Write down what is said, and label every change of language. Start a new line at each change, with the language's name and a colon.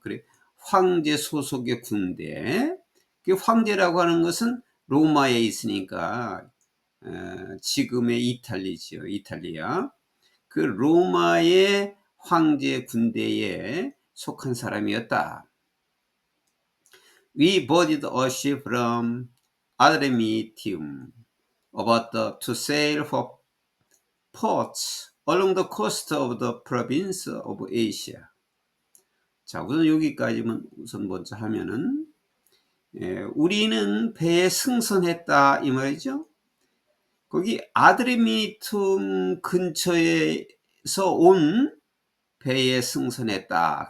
Korean: 그래, 황제 소속의 군대. 그 황제라고 하는 것은 로마에 있으니까 지금의 이탈리지요. 이탈리아. 그 로마의 황제 군대에 속한 사람이었다.
English: We boarded a ship from Adramyttium about to sail for ports along the coast of the province of Asia.
Korean: 자, 우선 여기까지만 우선 먼저 하면은, 우리는 배에 승선했다 이 말이죠. 거기 아드르미툼 근처에서 온 배에 승선했다.